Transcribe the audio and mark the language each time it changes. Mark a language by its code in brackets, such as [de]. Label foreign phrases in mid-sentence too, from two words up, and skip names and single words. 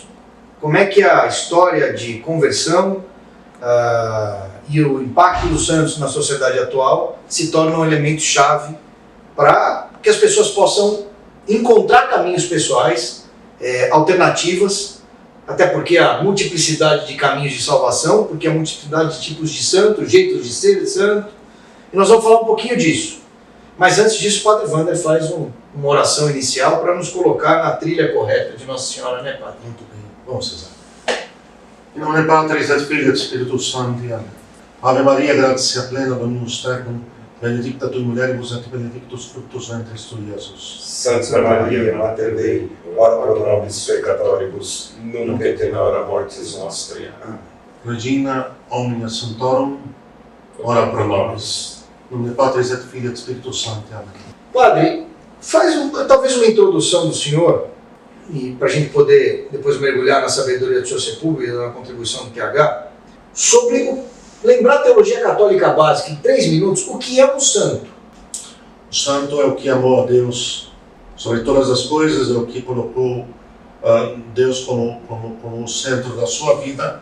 [pt] Como é que a história de conversão e o impacto dos santos na sociedade atual se torna um elemento-chave para que as pessoas possam encontrar caminhos pessoais, alternativas, até porque há multiplicidade de caminhos de salvação, porque há multiplicidade de tipos de santo, jeitos de ser santo, e nós vamos falar um pouquinho disso. Mas antes disso, o Padre Wander faz uma oração inicial para nos colocar na trilha correta de Nossa Senhora, né, Padre? Muito bem. Vamos, Cesar. Em nome [la] Patris et Filii et Spiritus Sancti. [pt] Amém. [la] Ave Maria, gratia plena, Dominus tecum, benedicta tui mulieribus et benedictus fructus ventris tui, Iesus. Santa Maria, Mater Dei, ora pro nobis peccatoribus, nunc et in hora mortis nostri. [pt] Amém. [la] Regina omnia sanctorum, ora pro nobis. [pt] Em nome [la] Patris et Filii et Spiritus Sancti. [pt] Amém. Padre, faz talvez uma introdução do senhor, e para a gente poder depois mergulhar na sabedoria do seu Sepúlveda e na contribuição do PH, sobre lembrar a teologia católica básica em 3 minutos, o que é um santo? O santo é o que amou a Deus sobre todas as coisas, é o que colocou Deus como o centro da sua vida